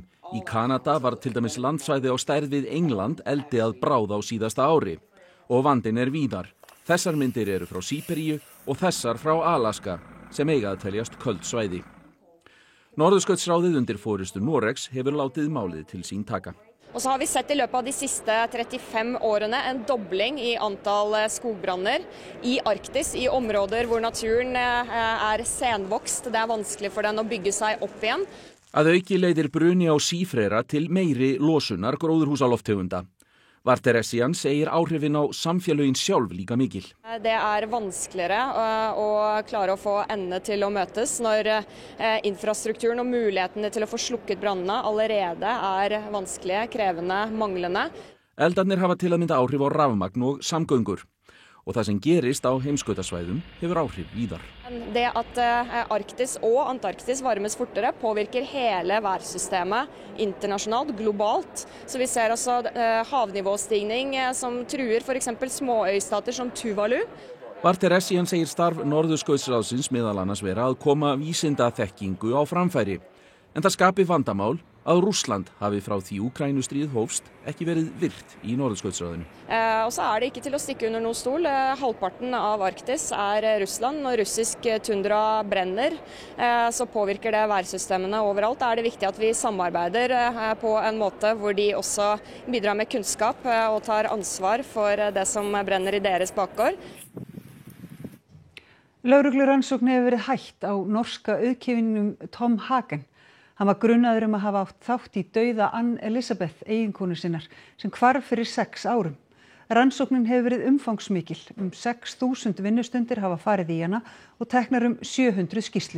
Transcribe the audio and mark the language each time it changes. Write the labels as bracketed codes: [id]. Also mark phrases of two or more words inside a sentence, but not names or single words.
[is] Í Kanada var til dæmis landsvæði á stærð við England eldi að bráð á síðasta ári. Og vandinn víðar. Þessar myndir eru frá Síberíu og þessar frá Alaska, sem eiga að teljast köld svæði. Norðurskautsráðið undir forystu Noregs hefur látið málið til sín taka. [no] Og så har vi sett i løpet av de siste 35 årene en dobling i antall skogbranner i Arktis, i områder hvor naturen senvokst. Det vanskelig for den å bygge seg opp igjen. [is] Að auki leiðir bruni á sífrera til meiri losunar gróðurhúsaloftegunda. Varteressian segir áhrifin á samfélögin sjálf líka mikil. [no] Det vanskeligere å klare å få endene til å møtes når infrastrukturen og mulighetene til å få slukket brannene allerede vanskelige, krevende, manglende. [is] Eldarnir hafa til að mynda áhrif á rafmagn og samgöngur. Og það sem gerist á heimskautasvæðum hefur áhrif víðar. [no] Det at Arktis og Antarktis varmes fortere påvirker hele værsystemet internasjonalt, globalt. Så vi ser altså havnivåstigning som truer for eksempel småøystater som Tuvalu. [is] Varteressian segir starf Norðurskautsráðsins meðal annars vera að koma vísindaþekkingu á framfæri. En það skapi vandamál að Rússland hafi frá því Úkrænustríð hófst ekki verið virt í Norðurskautsráðinu. [no] Og så det ikke til å stikke under noen stol. Halvparten av Arktis Russland. Når russisk tundra brenner, så påvirker det værsystemene overalt. Det viktig at vi samarbeider på en måte hvor de også bidrar med kunnskap og tar ansvar for det som brenner i deres bakgård. [is] Lögreglurannsókn hefur verið hætt á norska auðkífinum Tom Hagen. Hann var grunnaður að hafa átt þátt í dauða Ann Elizabeth, eiginkonu sinnar, sem hvarf fyrir 6 árum. Rannsóknin hefur verið umfangsmikil. 6.000 vinnustundir hafa farið í hana og teknar 700 skýrslur.